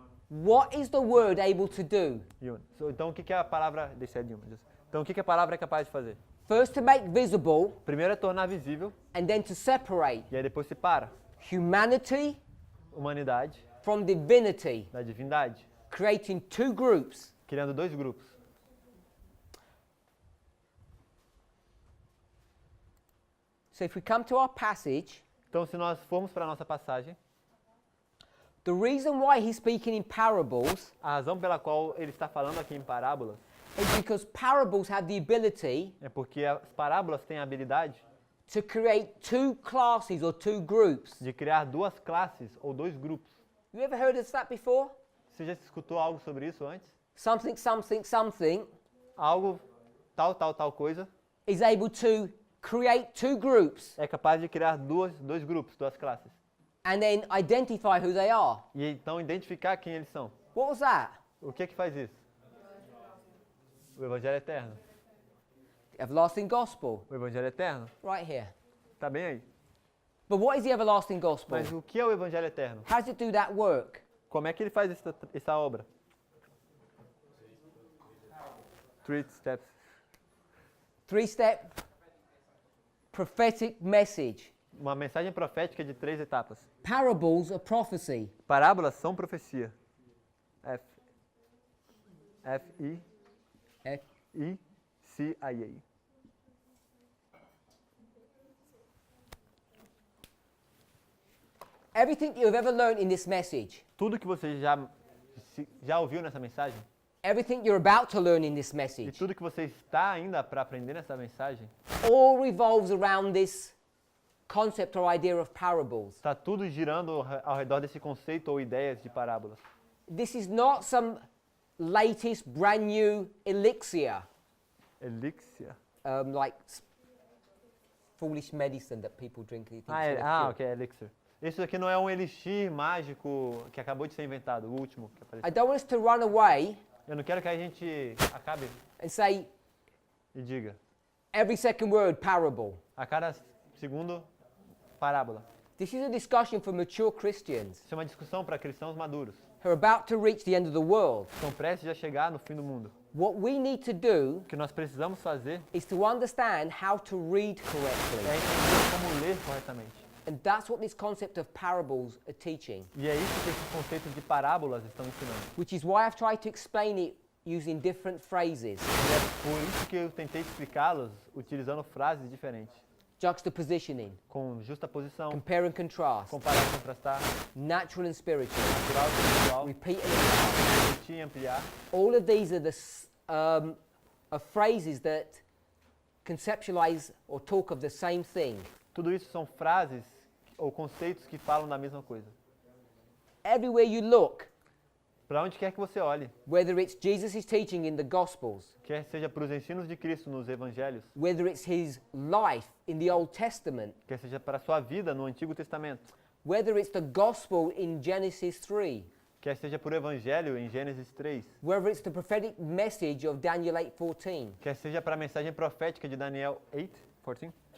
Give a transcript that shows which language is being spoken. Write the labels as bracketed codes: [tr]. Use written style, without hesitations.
[en] What is the word able to do? [pt] Human. Então o que é a palavra... Deixa eu human. Então o que a palavra é capaz de fazer? [en] First to make visible, [pt] Primeiro é tornar visível [en] and then to separate [pt] e aí depois separa [en] humanity [pt] humanidade [en] from divinity, [pt] da divindade, [en] creating two groups. [pt] criando dois grupos. [en] So if we come to our passage, [pt] Então se nós formos para a nossa passagem, [en] the reason why he's speaking in parables [pt] a razão pela qual ele está falando aqui em parábolas [en] is because parables have the ability [pt] é porque as parábolas têm a habilidade [en] to create two classes or two groups. [pt] de criar duas classes ou dois grupos. [en] You ever heard of that before? [pt] Você já escutou algo sobre isso antes? [en] Something, something, something [pt] Algo, tal coisa, [en] is able to create two groups [pt] é capaz de criar dois grupos, duas classes. [en] and then identify who they are. [pt] E então identificar quem eles são. [en] What was that? [pt] O que é que faz isso? O Evangelho Eterno. [en] Everlasting gospel, [pt] O Evangelho Eterno [en] right here. [pt] está bem aí. [en] But what is the everlasting gospel? [pt] Mas o que é o Evangelho Eterno? [en] How does it do that work? [pt] Como é que ele faz essa obra? [en] 3 steps. Three-step prophetic message. [pt] Uma mensagem profética de 3 etapas. [en] Parables are prophecy. [pt] Parábolas são profecia. F- F-I-C-I-A. [en] Everything you've ever learned in this message, [pt] Tudo que você já ouviu nessa mensagem [en] everything you're about to learn in this [pt] e [en] message, [pt] tudo que você está ainda para aprender nessa mensagem, [en] all revolves around this concept or idea of parables. [pt] está tudo girando ao redor desse conceito ou ideias de parábolas. [en] This is not some latest brand new elixir, [pt] Elixir. [en] like foolish medicine that people drink. and you think Ah, it's gonna cure. [pt] ok, elixir. Isso aqui não é um elixir mágico que acabou de ser inventado, o último que [en] I [pt] apareceu. [en] don't want us to run away [pt] Eu não quero que a gente acabe [en] and say [pt] e diga, [en] every second word parable. [pt] a cada segundo, parábola. [en] This is a discussion for mature Christians [pt] Isso é uma discussão para cristãos maduros. [en] who are about to reach the end of the world. [pt] Estão prestes a chegar no fim do mundo. [en] What we need to do [pt] O que nós precisamos fazer [en] is to understand how to read correctly. [pt] é entender como ler corretamente. [en] And that's what this concept of parables are teaching, [pt] E é isso que esses conceitos de parábolas estão ensinando. [en] which is why I've tried to explain it using different phrases, [pt] E é por isso que eu tentei explicá-los utilizando frases diferentes, [en] juxtapositioning, [pt] com justaposição, [en] compare and contrast, [pt] comparar e contrastar, [en] natural and spiritual, [pt] natural e espiritual, [en] repeat and expand. [pt] repetir e ampliar. [en] All of these are are phrases that conceptualize or talk of the same thing. [pt] Tudo isso são frases ou conceitos que falam da mesma coisa. [en] Everywhere you look, [pt] Para onde quer que você olhe, [en] whether it's Jesus' teaching in the Gospels, [pt] quer seja para os ensinos de Cristo nos evangelhos, [en] whether it's his life in the Old Testament, [pt] quer seja para a sua vida no Antigo Testamento, [en] whether it's the Gospel in Genesis 3, [pt] quer seja por evangelho em Gênesis 3, [en] whether it's the prophetic message of Daniel 8:14, [pt] quer seja para a mensagem profética de Daniel 8:14.